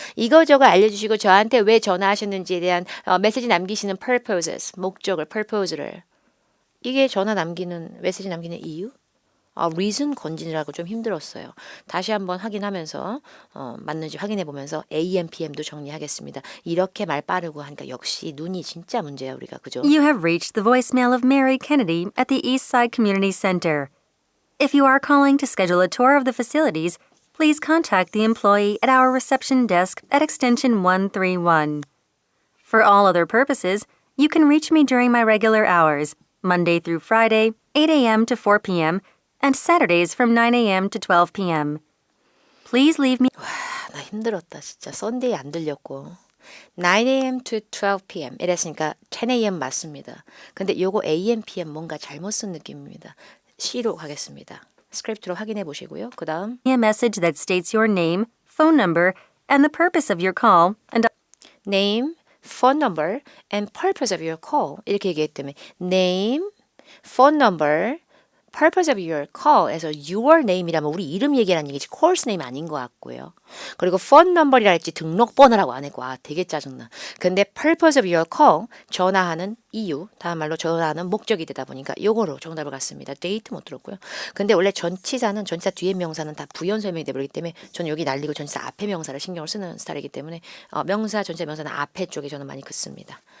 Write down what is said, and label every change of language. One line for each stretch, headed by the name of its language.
Korean: 이거저거 알려주시고 저한테 왜 전화하셨는지에 대한 메시지 남기시는 purposes, 목적을, purpose를 이게 전화 남기는 메시지 남기는 이유? reason 건지느라고 좀 힘들었어요. 다시 한번 확인하면서 맞는지 확인해 보면서 AM, PM도 정리하겠습니다. 이렇게 말 빠르고 하니까 역시 눈이 진짜 문제야 우리가 그죠?
English: You have reached the voicemail of Mary Kennedy at the Eastside Community Center. If you are calling to schedule a tour of the facilities, please contact the employee at our reception desk at extension 131. For all other purposes, you can reach me during my regular hours, Monday through Friday, 8 a.m. to 4 p.m., and Saturdays from 9 a.m. to 12 p.m. Please leave me.
Korean: 나 힘들었다 진짜. 썬데이 안 들렸고
English: 9 a.m. to 12 p.m.
Korean: 이랬으니까 10 a.m. 맞습니다. 근데 요거 AM, PM 뭔가 잘못 쓴 느낌입니다. C로 가겠습니다. 스크립트로 확인해 보시고요. 그 다음
English: A message that states your name, phone number, and the purpose of your call, and name, phone number, and purpose of your call
Korean: 이렇게 얘기했기 때문에 name, phone number, purpose of your call에서 your name이라면 우리 이름 얘기라는 얘기지 course name 아닌 것 같고요. 그리고 phone number이라 했지 등록번호라고 안 했고 되게 짜증나. 근데
English: purpose of your call
Korean: 전화하는 이유 다음 말로 전화하는 목적이 되다 보니까 요거로 정답을 갔습니다. date 못 들었고요. 근데 원래 전치사 뒤에 명사는 다 부연 설명이 되버리기 때문에 저는 여기 날리고 전치사 앞에 명사를 신경을 쓰는 스타일이기 때문에 명사 전체 명사는 앞에 쪽에 저는 많이 긋습니다.